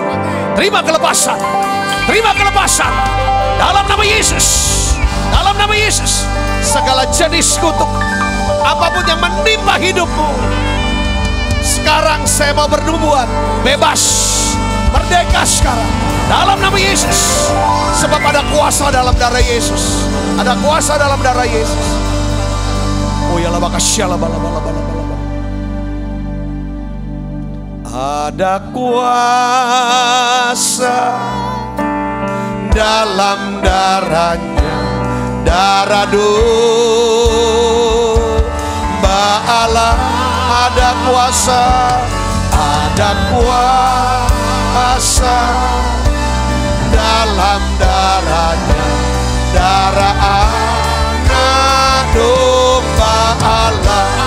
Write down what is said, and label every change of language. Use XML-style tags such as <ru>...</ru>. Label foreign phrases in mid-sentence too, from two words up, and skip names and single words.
<id>Terima kelepasan, terima kelepasan. Dalam nama Yesus, dalam nama Yesus, segala jenis kutuk, apapun yang menimpa hidupmu, sekarang saya mau bernubuat bebas, merdeka sekarang. Dalam nama Yesus, sebab ada kuasa dalam darah Yesus, ada kuasa dalam darah Yesus. Oh ya la makasih la bala bala bala bala. Ada kuasa dalam darahnya, darah domba Allah. Ada kuasa, ada kuasa dalam darahnya, darah anak domba Allah.</id>